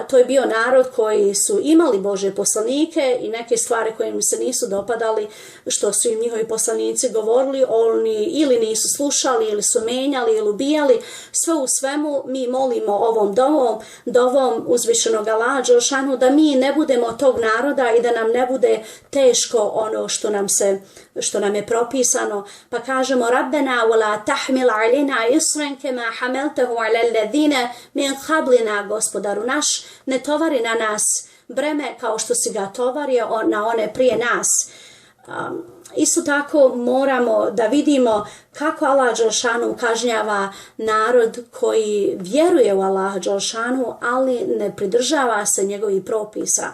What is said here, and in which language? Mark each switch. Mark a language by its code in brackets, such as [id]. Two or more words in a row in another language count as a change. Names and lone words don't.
[bs] To je bio narod koji su imali Božje poslanike i neke stvari koje im se nisu dopadali, što su im njihovi poslanici govorili, oni ili nisu slušali, ili su menjali, ili ubijali. Sve u svemu mi molimo ovom dovom uzvišenog Allaha dželešanu da mi ne budemo tog naroda i da nam ne bude teško ono što nam je propisano, pa kažemo [ar] ربنا ولا تحمل علينا إصرا كما حملته على الذين من قبلنا, [bs] gospodaru naš, ne tovari na nas breme kao što si ga tovario na one prije nas. Isto tako moramo da vidimo kako Allah dželešanu kažnjava narod koji vjeruje u Allaha dželešanu, ali ne pridržava se njegovih propisa.